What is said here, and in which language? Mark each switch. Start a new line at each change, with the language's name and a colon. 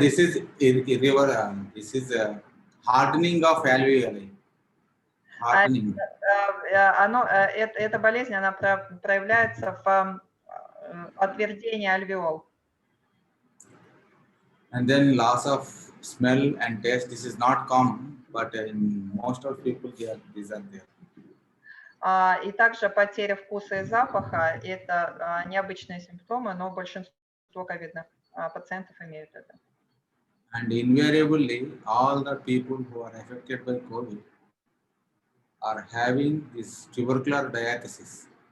English: this is this is hardening of alveoli. Hardening.
Russian: Эта болезнь, она проявляется в отвердении альвеол.
English: And then loss of smell and taste. This is not common, but in most of people, these are there.
Russian: И также потеря вкуса и запаха – это необычные симптомы, но большинство ковидных пациентов имеют это.
English: And invariably, all the people who are affected by COVID are having this tubercular diathesis.